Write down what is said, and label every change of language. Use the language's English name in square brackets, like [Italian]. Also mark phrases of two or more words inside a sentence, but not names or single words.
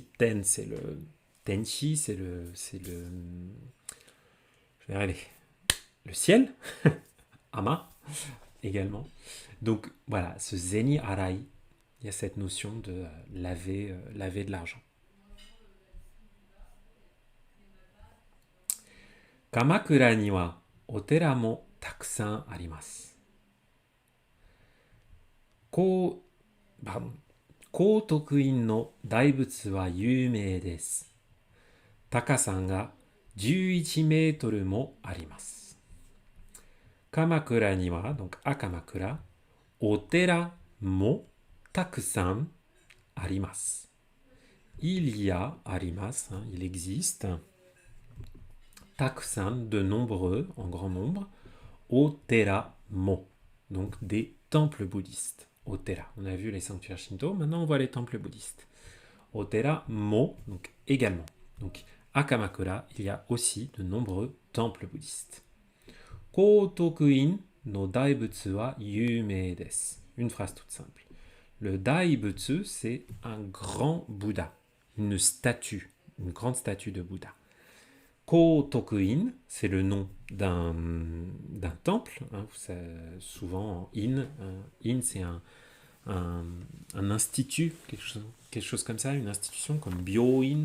[French] Ten, c'est le tenchi, c'est le je vais arriver, le ciel. Ama également. Donc voilà, ce [Japanese] 銭洗, [French] il y a cette notion de laver de l'argent. [Japanese] 鎌倉にはお寺もたくさんあります. 高徳院の大仏は有名です. 高さが11メートルもあります. 鎌倉には, [French] donc à Kamakura, [Japanese] お寺、もたくさんあります. [French] Il y a, arimasu, hein, il existe, takusan, de nombreux, en grand nombre, [Japanese] お寺も, [French] donc des temples bouddhistes. Otera, on a vu les sanctuaires shinto, maintenant on voit les temples bouddhistes. [Japanese] お寺も, [French] donc également. Donc à Kamakura, il y a aussi de nombreux temples bouddhistes. [Japanese] 高徳院の大仏は有名です. [French] Une phrase toute simple. Le daibutsu, c'est un grand Bouddha, une statue, une grande statue de Bouddha. Kotoku-in, c'est le nom d'un temple. Hein, souvent, in c'est un institut, quelque chose comme ça, une institution comme Byoin.